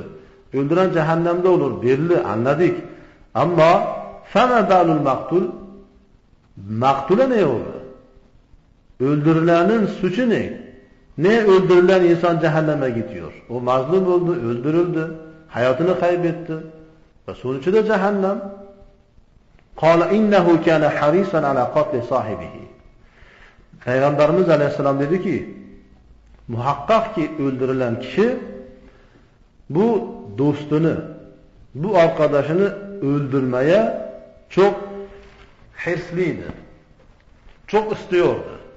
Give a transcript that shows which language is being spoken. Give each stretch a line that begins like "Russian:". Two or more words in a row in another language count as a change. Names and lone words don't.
Turkish: Öldüren cehennemde olur, belli, anladık. Ama
Arabic: فما بال المقتول,
Turkish: maktule ne oldu? Öldürülenin suçu ne? Ne öldürülen insan cehenneme gidiyor? O mazlum oldu, öldürüldü, hayatını kaybetti. Ve sonucu da cehennem.
Arabic: قال إنه كان حريصا على قتل صاحبه.
Turkish: Peygamberimiz Aleyhisselam dedi ki, muhakkak ki öldürülen kişi bu dostunu, bu arkadaşını öldürmeye çok hırslıydı. Çok istiyordu.